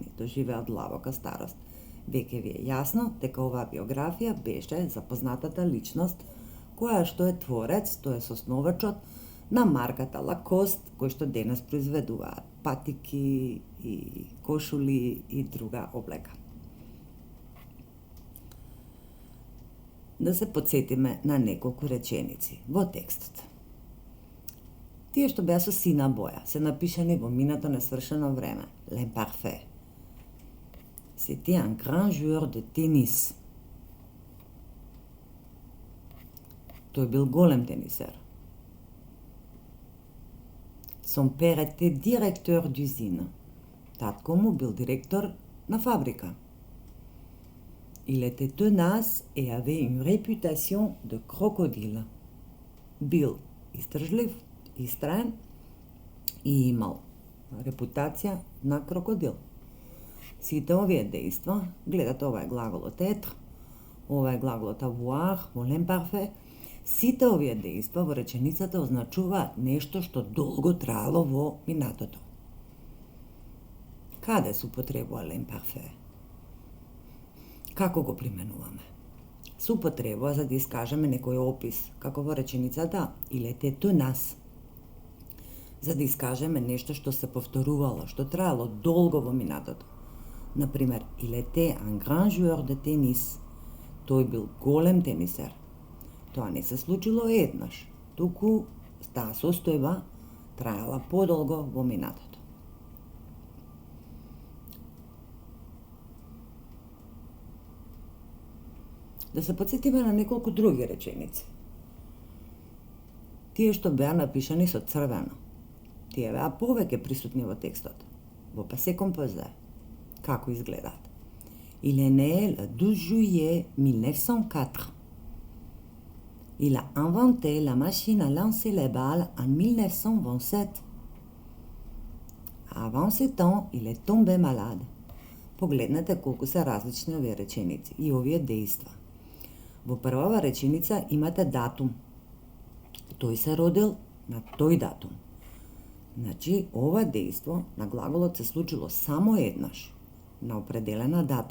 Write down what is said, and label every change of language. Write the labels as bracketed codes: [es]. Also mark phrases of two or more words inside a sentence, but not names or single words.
[mk] Доживеа длабока старост. Веќе ви е јасно дека оваа биографија беше запознатата личност која што е творец, тој е основачот на марката Lacoste, кој што денес произведуваат патики и кошули и друга облека. Да се подсетиме на неколку реченици во текстот. Тие што беа со сина боја се напишани во минато несвршено време. L'imparfait. [fr] C'était un grand joueur de tennis. [mk] Тој бил голем тенисер. [fr] Son père était directeur d'usine. [mk] Татко му бил директор на фабрика. [fr] Il était tenace et avait une réputation de crocodile. [mk] Бил издржлив, истраен и имал репутација на крокодил. Сите овие дејства, гледате ова е глаголот être, ова е глаголот avoir, во l'imparfait, сите овие дејства во реченицата означуваат нешто што долго траело во минатото. Каде се употребува l'imparfait? Како го применуваме? Се употребува за да искажеме некој опис, како во реченицата [fr] il était tenace, [mk] за да искажеме нешто што се повторувало, што траело долго во минатото. Например, [fr] il était un grand joueur de tennis. [mk] Тој бил голем тенисер. Тоа не се случило еднаш, туку таа состојба траела подолго во минатото. Да се подсетиме на неколку други реченици. Тие што беа напишани со црвено. Тие беа повеќе присутни во текстот. [fr] Во passé composé. [mk] Како изгледаат? [fr] Il est né le 12 juillet 1904. Il a inventé la machine à lancer les balles en 1927. Avant 7 ans, il est tombé malade. [mk] Погледнете колку се различни овие реченици и овие дејства. Во првава реченица имате датум. Тој се родил на тој датум. Значи, ова дејство на глаголот се случило само еднаш, на определена дата.